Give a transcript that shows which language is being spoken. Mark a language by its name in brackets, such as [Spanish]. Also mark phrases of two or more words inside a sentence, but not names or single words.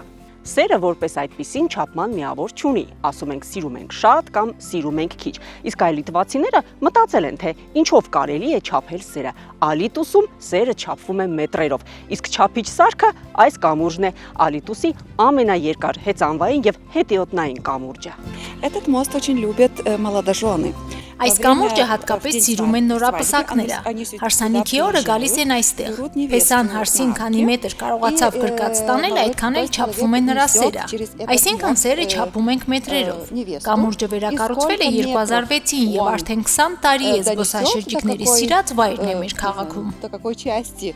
[Armenian] Սերը որպես այդպիսին չափման միավոր չունի, ասում ենք սիրում ենք շատ կամ սիրում ենք քիչ, իսկ այլ լիտվացիները մտածել են, թե ինչով կարելի է չափել սերը։ Ալիտուսում սերը չափվում է մետրերով, իսկ չափիչ սարքը այս կամուրջն է, Ալիտուսի ամենաերկար հեծանվային և հետեոտնային կամուրջը։ [Russian] Этот мост очень любят молодожены. [Armenian] Այս կամուրջը հատկապես սիրում են նորապսակները։ Հարսանիքի օրը գալիս են այստեղ։ Փեսան հարսին քանի մետր կարողացավ գրկած տանել, այդքան էլ չափվում է նրա սերը։ Այսինքն սերը չափում ենք մետրերով։ Կամուրջը վերակառուցվել է 2006-ին և արդեն 20 տարի է զբոսաշրջիկների սիրած վայրն է մեր քաղաքում։